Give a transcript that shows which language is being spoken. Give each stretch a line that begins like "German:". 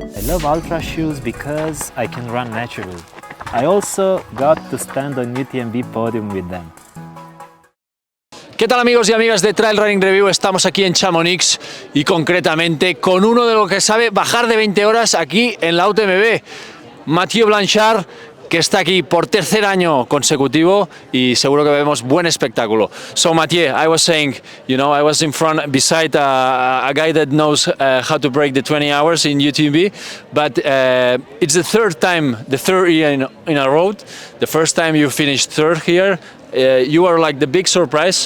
English: love ultra shoes because I can run naturally. I also got to stand on UTMB podium with them.
Spanish: ¿Qué tal amigos y amigas de Trail Running Review? Estamos aquí en Chamonix y concretamente con uno de los que sabe bajar de 20 horas aquí en la UTMB, Mathieu Blanchard, que está aquí por tercer año consecutivo y seguro que vemos buen espectáculo.
English: So Mathieu, I was saying, you know, I was in front beside a guy that knows how to break the 20 hours in UTMB, but it's the third year in a row. The first time you finished third here. You are like the big surprise.